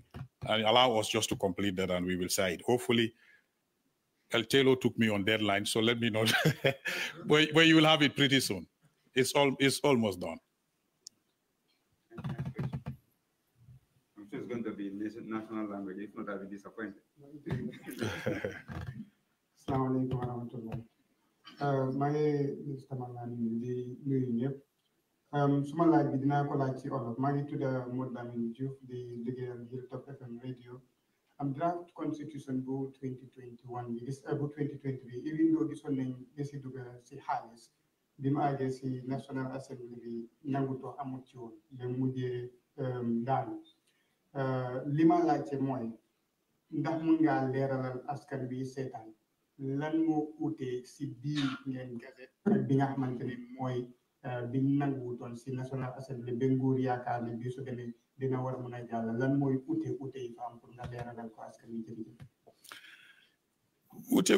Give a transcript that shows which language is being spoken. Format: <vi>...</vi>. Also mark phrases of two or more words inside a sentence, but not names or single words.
<en>And allow us just to complete that and we will say it. Hopefully, El Telo took me on deadline, so let me know. but you will have it pretty soon. It's almost done. I'm sure it's going to be national language. If not, I'll be disappointed.</en> <ar>السلام عليكم</ar> <wo>maa ngi Mr. Mangani di nuyu ñëpp suma laaj bi dinaa ko laaj ci olof maa ngi tudd Modou Lamine Diouf di liggéeyal Hilltop FM radio am</wo> <en>draft constitution</en> <wo>bu 2021 bi gis bu 2023</wo> <en>even though</en> <wo>gisoon nañ li si dugg si xaalis bi mu àggee si National Assembly bi nangutoo amut ci woon ba mujjee daanu li ma laajte mooy ndax mun ngaa leeralal askan bi seetaan lan moo utee si biir ngeen gazette ak bi nga xamante ne mooy bi nanguwutoon si National Assembly ba nguur yaakaar ne bii su demee dina war a mun a jàll lan mooy ute yi fa am pour nga leeralal ko askan wi jërëjëf.</wo>